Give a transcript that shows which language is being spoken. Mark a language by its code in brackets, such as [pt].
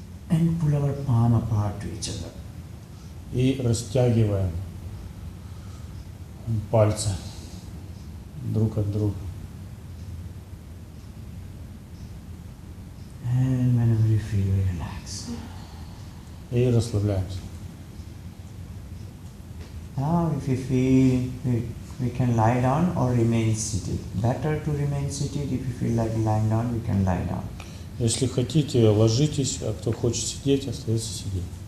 [en] and pull our palm apart to each other. [ru] И растягиваем пальцы друг от друга. [en] And whenever you feel, we relax. [ru] И расслабляемся. [en] Now, if you feel, we can lie down or remain seated. Better to remain seated. If you feel like lying down, we can lie down. [ru] Если хотите, ложитесь, а кто хочет сидеть, остается сидеть.